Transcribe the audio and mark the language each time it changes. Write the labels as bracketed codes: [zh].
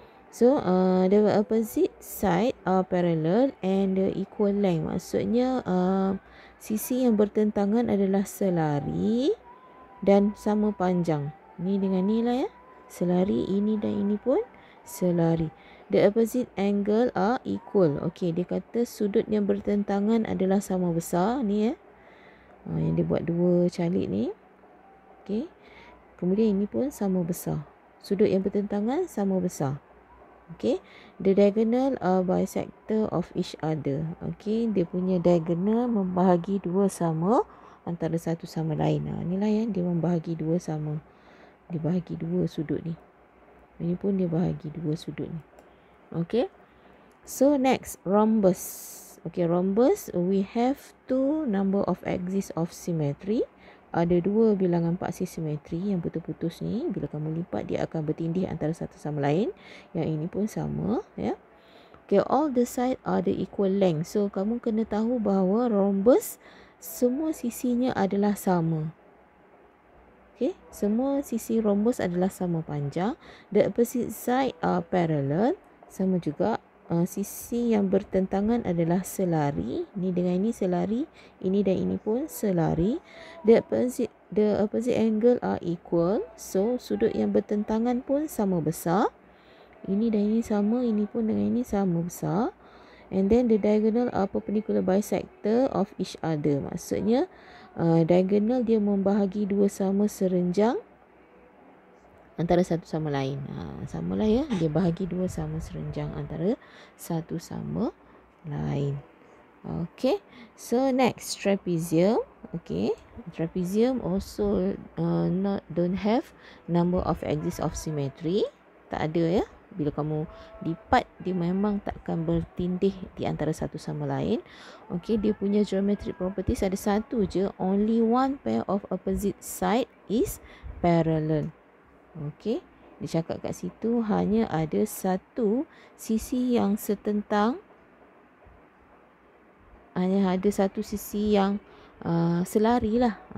[en] So, the opposite side are parallel and the equal length. [ms] Maksudnya, sisi yang bertentangan adalah selari dan sama panjang. Ni dengan ni lah ya. Selari, ini dan ini pun selari. [en] The opposite angle are equal. [ms] Okey, dia kata sudut yang bertentangan adalah sama besar. Ni ya. Yang dia buat dua calik ni. Okey. Kemudian ini pun sama besar. Sudut yang bertentangan sama besar. [en] Okay, the diagonal are bisector of each other. [ms] Okay, dia punya diagonal membahagi dua sama antara satu sama lain. Inilah yang dia membahagi dua sama. Dia bahagi dua sudut ni. Ini pun dia bahagi dua sudut ni. Okay, [en] so next rhombus. Okay, rhombus we have two number of axis of symmetry. [ms] Ada dua bilangan paksis simetri yang putus-putus ni. Bila kamu lipat dia akan bertindih antara satu sama lain. Yang ini pun sama ya. Okay, [en] all the side are the equal length. [ms] So kamu kena tahu bahawa rhombus semua sisinya adalah sama. Okay, semua sisi rhombus adalah sama panjang. [en] The opposite side are parallel. [ms] Sama juga. Sisi yang bertentangan adalah selari. Ini dengan ini selari. Ini dan ini pun selari. [en] The opposite angle are equal. [ms] So, sudut yang bertentangan pun sama besar. Ini dan ini sama. Ini pun dengan ini sama besar. [en] And then the diagonal are perpendicular bisector of each other. [ms] Maksudnya, diagonal dia membahagi dua sama serenjang antara satu sama lain. Samalah ya. Dia bahagi dua sama serenjang antara satu sama lain. Okay. [en] So next trapezium. Okay. Trapezium also don't have number of axis of symmetry. [ms] Tak ada ya. Bila kamu lipat dia memang takkan bertindih di antara satu sama lain. Okay. Dia punya geometric properties ada satu je. [en] Only one pair of opposite side is parallel. [ms] Okey, dia cakap kat situ hanya ada satu sisi yang setentang. Hanya ada satu sisi yang selari lah.